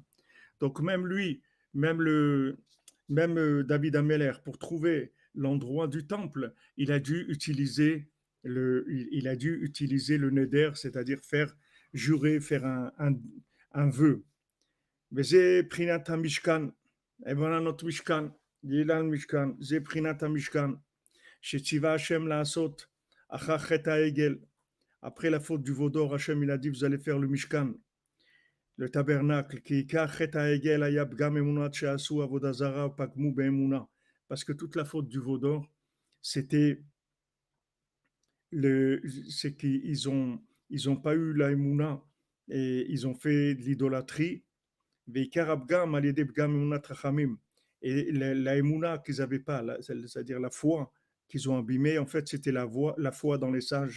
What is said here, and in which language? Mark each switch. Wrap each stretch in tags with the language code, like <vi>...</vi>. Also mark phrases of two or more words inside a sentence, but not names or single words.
<fr>Donc même lui, même David Ameller, pour trouver l'endroit du temple, il a dû utiliser il a dû utiliser le neder, c'est-à-dire jurer, faire un vœu.</fr> <he>וזה בחינת המשכן, הבנת משכן, גילן משכן, זה בחינת המשכן, שציווה השם לעשות אחר חטא העגל.</he> <fr>Après la faute du veau d'or, Hachem il a dit vous allez faire le mishkan, le tabernacle,</fr> <he>כי עיקר חטא העגל היה פגם אמונת שעשו עבודה זרה ופגמו באמונה.</he> <fr>Parce que toute la faute du veau d'or, c'est qu'ils ont pas eu la émouna et ils ont fait de l'idolâtrie. Et la émouna qu'ils n'avaient pas, c'est-à-dire la foi qu'ils ont abîmée, en fait, c'était la foi dans les sages.</fr>